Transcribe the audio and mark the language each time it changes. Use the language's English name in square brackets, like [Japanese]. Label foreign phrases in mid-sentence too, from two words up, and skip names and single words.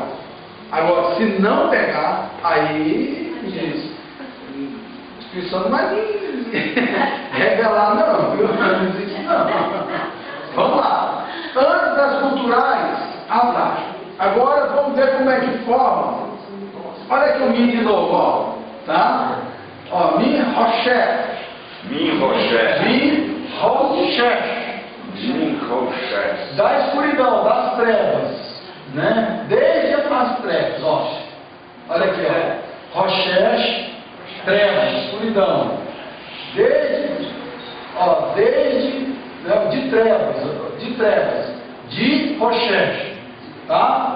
[Portuguese] Agora, se não pegar, aí diz, a inscrição não vai revelar não, viu? Não existe não. Vamos lá. Antes das culturais, abaixo. Agora vamos ver como é que forma. Olha aqui o mi de novo, ó. Tá? Ó, [Hebrew] מ חושך. מ חושך. מ חושך. מ חושך. [Portuguese] Da escuridão, das trevas. Né? Desde as trevas, ó. Olha aqui, ó. Rocher, trevas, escuridão. Desde, de trevas, de rocher, tá?